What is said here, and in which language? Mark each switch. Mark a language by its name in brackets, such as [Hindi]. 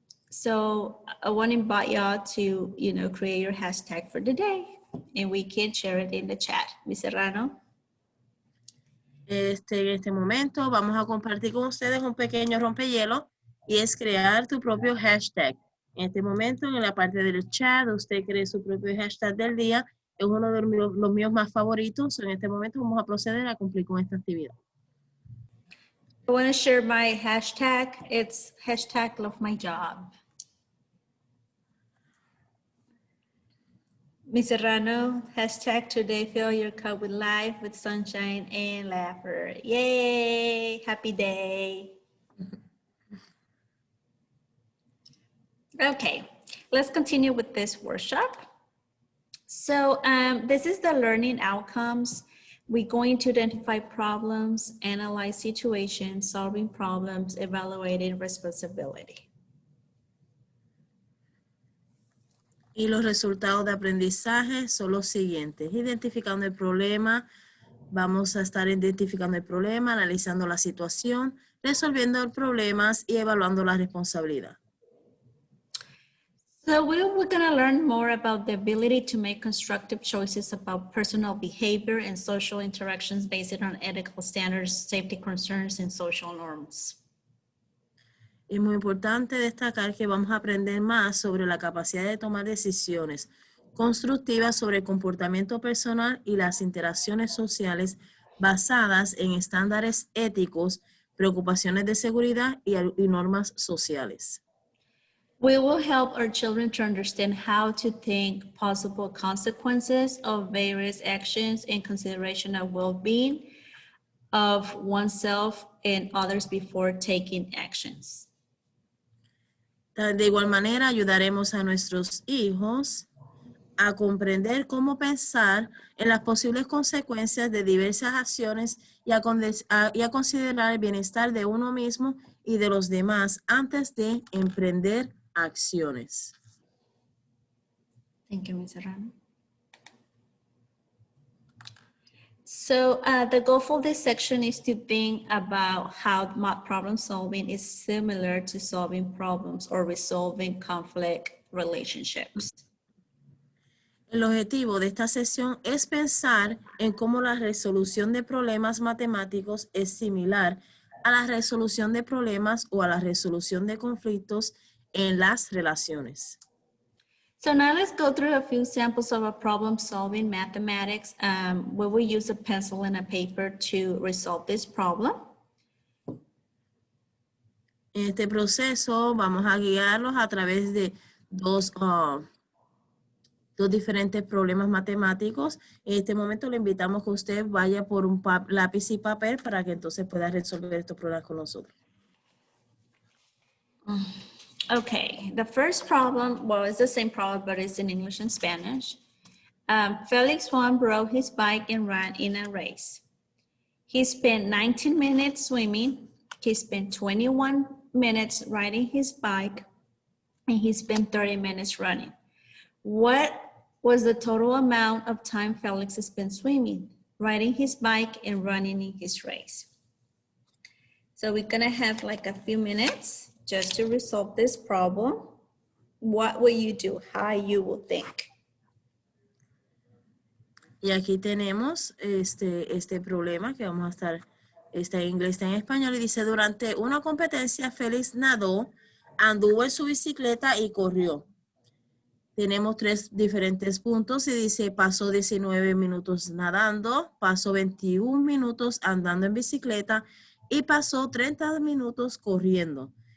[English] So I want to invite y'all to, create your hashtag for the day, and we can share it in the chat. Ms. Serrano. [Spanish] En este momento vamos a compartir con ustedes un pequeño rompehielo y es crear tu propio hashtag. En este momento, en la parte del chat, usted cree su propio hashtag del día. Es uno de los míos más favoritos. En este momento vamos a proceder a cumplir con esta actividad. [English] I want to share my hashtag. It's hashtag love my job. Ms. Serrano, hashtag today fill your cup with life, with sunshine and laughter. Yay, happy day. Okay, let's continue with this workshop. So this is the learning outcomes. We're going to identify problems, analyze situations, solving problems, evaluating responsibility. [Spanish] Y los resultados de aprendizaje son los siguientes. Identificando el problema, vamos a estar identificando el problema, analizando la situación, resolviendo los problemas y evaluando la responsabilidad. [English] So we're going to learn more about the ability to make constructive choices about personal behavior and social interactions based on ethical standards, safety concerns, and social norms. [Spanish] Es muy importante destacar que vamos a aprender más sobre la capacidad de tomar decisiones constructivas sobre el comportamiento personal y las interacciones sociales basadas en estándares éticos, preocupaciones de seguridad y normas sociales. [English] We will help our children to understand how to think possible consequences of various actions in consideration of well-being of oneself and others before taking actions. [Spanish] De igual manera, ayudaremos a nuestros hijos a comprender cómo pensar en las posibles consecuencias de diversas acciones y a considerar el bienestar de uno mismo y de los demás antes de emprender acciones. [English] Thank you, Ms. Serrano. So the goal for this section is to think about how math problem solving is similar to solving problems or resolving conflict relationships. [Spanish] El objetivo de esta sesión es pensar en cómo la resolución de problemas matemáticos es similar a la resolución de problemas o a la resolución de conflictos en las relaciones. [English] So now let's go through a few samples of a problem solving mathematics where we use a pencil and a paper to resolve this problem. [Spanish] En este proceso vamos a guiarlos a través de dos diferentes problemas matemáticos. En este momento le invitamos que usted vaya por un lápiz y papel para que entonces pueda resolver estos problemas con nosotros. [English] Okay, the first problem, well, it's the same problem, but it's in English and Spanish. Felix Juan broke his bike and ran in a race. He spent 19 minutes swimming. He spent 21 minutes riding his bike, and he spent 30 minutes running. What was the total amount of time Felix spent swimming, riding his bike, and running in his race? So we're gonna have like a few minutes just to resolve this problem. What will you do? How you will think? [Spanish] Y aquí tenemos este problema que vamos a estar, está en inglés, está en español, y dice, durante una competencia, Félix nadó, anduvo en su bicicleta y corrió. Tenemos tres diferentes puntos y dice, pasó 19 minutos nadando, pasó 21 minutos andando en bicicleta y pasó 30 minutos corriendo.